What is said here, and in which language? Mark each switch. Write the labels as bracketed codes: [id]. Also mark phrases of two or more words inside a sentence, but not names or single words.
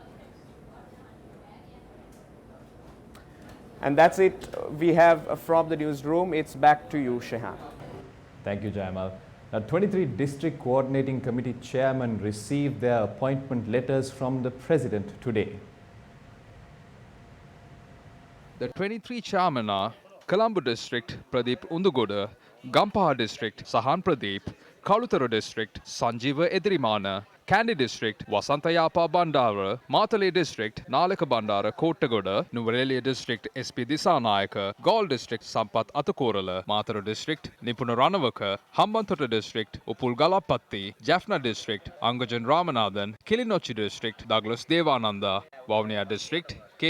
[en] And that's it we have from the newsroom. It's back to you, Shehan. Thank you, Jayamal. Now, 23 District Coordinating Committee Chairmen received their appointment letters from the President today. The 23 chairmen are Colombo District, Pradeep Undugoda, Gampaha District, Sahan Pradeep, Kalutara District, Sanjeeva Edirimana, Kandy District, Vasantayapa Bandara, Matale District, Nalaka Bandara, Kottagoda, Nuvarelia District, SP Disanayaka, Gaul District, Sampath Atakorala, Matara District, Nipuna Ranavaka, Hambantota District, Upul Galapatti, Jaffna District, Angajan Ramanathan, Kilinochi District, Douglas Devananda, Vavuniya District, K.